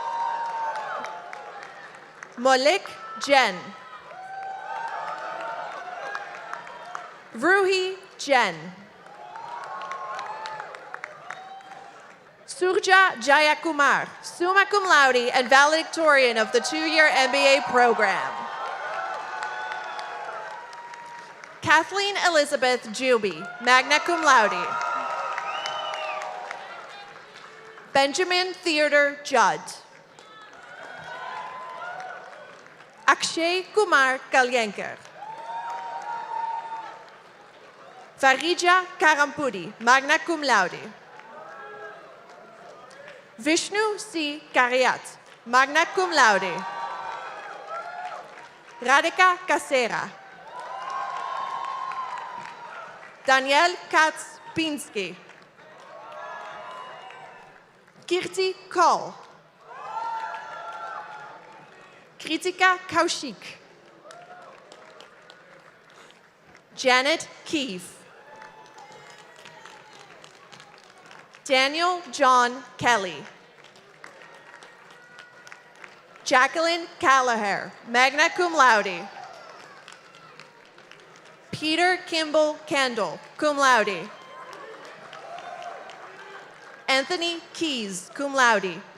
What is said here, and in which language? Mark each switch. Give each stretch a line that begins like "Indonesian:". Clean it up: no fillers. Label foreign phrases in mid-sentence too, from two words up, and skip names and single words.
English: Molik Jen. Ruhi Jen. Surja Jayakumar,
Latin: summa cum laude
English: and valedictorian of the two-year MBA program. Kathleen Elizabeth Juby,
Latin: magna cum laude.
English: Benjamin Theodore Judd. Akshay Kumar Kalyenker. Farija Karampudi,
Latin: magna cum laude.
English: Vishnu C. Kariat,
Latin: magna cum laude.
English: Radhika Kasera. Daniel Katz Pinsky. Kirti Kaul. Kritika Kaushik. Janet Keefe. Daniel John Kelly. Jacqueline Callagher,
Latin: magna cum laude.
English: Peter Kimball Kendall,
Latin: cum laude.
English: Anthony Keys,
Latin: cum laude.